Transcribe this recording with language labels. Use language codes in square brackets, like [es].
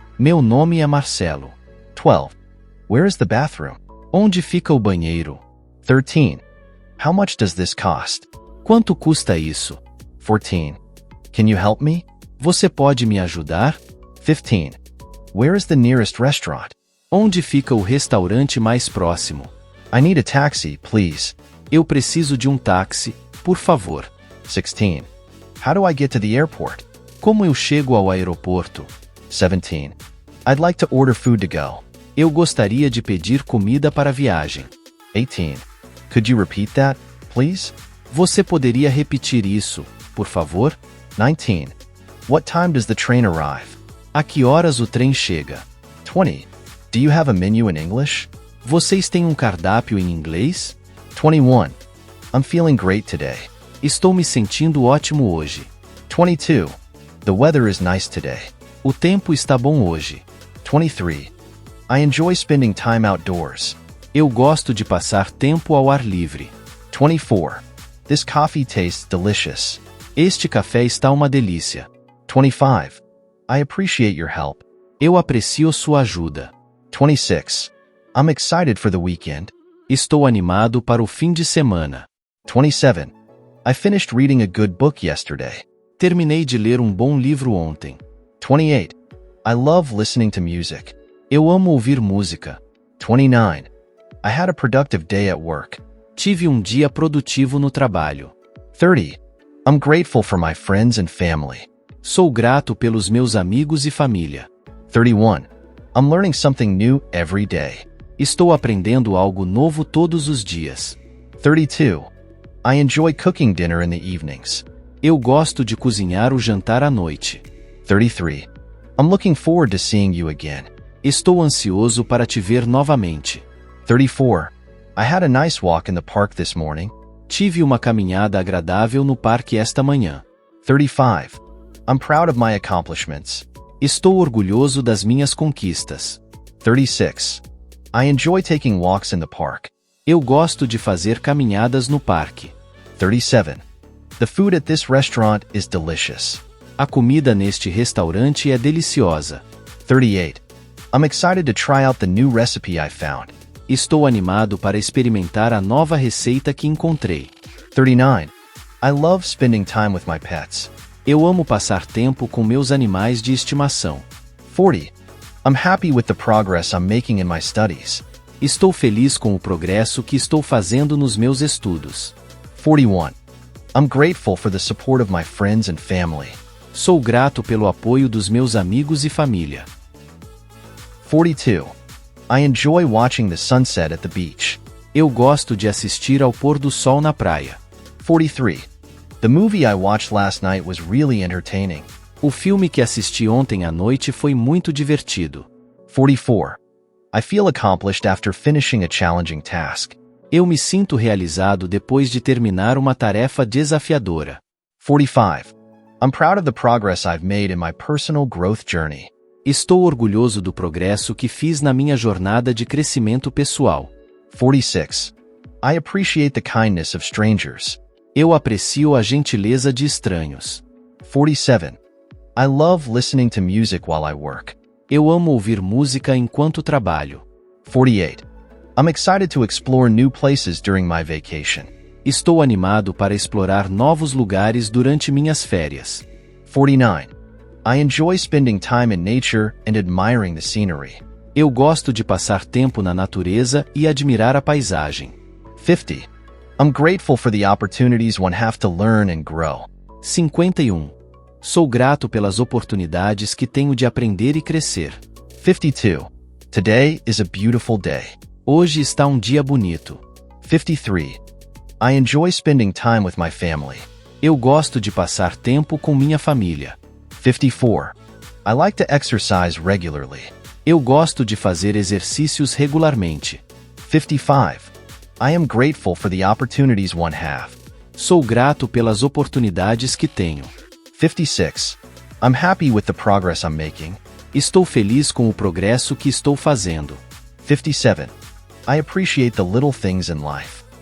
[pt] Meu nome é Marcelo. [en] 12. Where is the bathroom? [pt] Onde fica o banheiro? [en] 13. How much does this cost? [pt] Quanto custa isso? [en] 14. Can you help me? [pt] Você pode me ajudar? 15. [en] Where is the nearest restaurant? [pt] Onde fica o restaurante mais próximo? [en] I need a taxi, please. [pt] Eu preciso de um táxi, por favor. 16. [en] How do I get to the airport? [pt] Como eu chego ao aeroporto? 17. [en] I'd like to order food to go. [pt] Eu gostaria de pedir comida para a viagem. 18. [en] Could you repeat that, please? [pt] Você poderia repetir isso, por favor? 19. [en] What time does the train arrive? [pt] A que horas o trem chega? [en] 20. Do you have a menu in English? [pt] Vocês têm um cardápio em inglês? 21. [en] I'm feeling great today. [pt] Estou me sentindo ótimo hoje. 22. [en] The weather is nice today. [pt] O tempo está bom hoje. [en] 23. I enjoy spending time outdoors. [pt] Eu gosto de passar tempo ao ar livre. 24. [en] This coffee tastes delicious. [pt] Este café está uma delícia. [en] 25. I appreciate your help. [pt] Eu aprecio sua ajuda. [en] 26. I'm excited for the weekend. [pt] Estou animado para o fim de semana. 27. [en] I finished reading a good book yesterday. [pt] Terminei de ler um bom livro ontem. 28. [en] I love listening to music. [pt] Eu amo ouvir música. [en] 29. I had a productive day at work. [pt] Tive um dia produtivo no trabalho. 30. [en] I'm grateful for my friends and family. [pt] Sou grato pelos meus amigos e família. 31. [en] I'm learning something new every day. [pt] Estou aprendendo algo novo todos os dias. 32. [en] I enjoy cooking dinner in the evenings. [pt] Eu gosto de cozinhar o jantar à noite. 33. [en] I'm looking forward to seeing you again. [pt] Estou ansioso para te ver novamente. 34. [en] I had a nice walk in the park this morning. [pt] Tive uma caminhada agradável no parque esta manhã. 35. [en] I'm proud of my accomplishments. [pt] Estou orgulhoso das minhas conquistas. 36. [en] I enjoy taking walks in the park. [pt] Eu gosto de fazer caminhadas no parque. 37. [en] The food at this restaurant is delicious. [pt] A comida neste restaurante é deliciosa. [en] 38. I'm excited to try out the new recipe I found. [pt] Estou animado para experimentar a nova receita que encontrei. 39. [en] I love spending time with my pets. [pt] Eu amo passar tempo com meus animais de estimação. 40. [en] I'm happy with the progress I'm making in my studies. [pt] Estou feliz com o progresso que estou fazendo nos meus estudos. 41. [en] I'm grateful for the support of my friends and family. [pt] Sou grato pelo apoio dos meus amigos e família. 42. [en] I enjoy watching the sunset at the beach. [pt] Eu gosto de assistir ao pôr do sol na praia. 43. [en] The movie I watched last night was really entertaining. [pt] O filme que assisti ontem à noite foi muito divertido. 44. [en] I feel accomplished after finishing a challenging task. [pt] Eu me sinto realizado depois de terminar uma tarefa desafiadora. 45. [en] I'm proud of the progress I've made in my personal growth journey. [pt] Estou orgulhoso do progresso que fiz na minha jornada de crescimento pessoal. 46. [en] I appreciate the kindness of strangers. [pt] Eu aprecio a gentileza de estranhos. 47. [en] I love listening to music while I work. [pt] Eu amo ouvir música enquanto trabalho. 48. [en] I'm excited to explore new places during my vacation. [pt] Estou animado para explorar novos lugares durante minhas férias. 49. [en] I enjoy spending time in nature and admiring the scenery. [pt] Eu gosto de passar tempo na natureza e admirar a paisagem. 50. [en] I'm grateful for the opportunities one have to learn and grow. 51. [pt] Sou grato pelas oportunidades que tenho de aprender e crescer. 52. [en] Today is a beautiful day. [pt] Hoje está um dia bonito. 53. [en] I enjoy spending time with my family. [pt] Eu gosto de passar tempo com minha família. 54. [en] I like to exercise regularly. [pt] Eu gosto de fazer exercícios regularmente. 55. [en] I am grateful for the opportunities one have. [pt] Sou grato pelas oportunidades que tenho. 56. [en] I'm happy with the progress I'm making. [pt] Estou feliz com o progresso que estou fazendo. 57. [en] I appreciate the little things in life.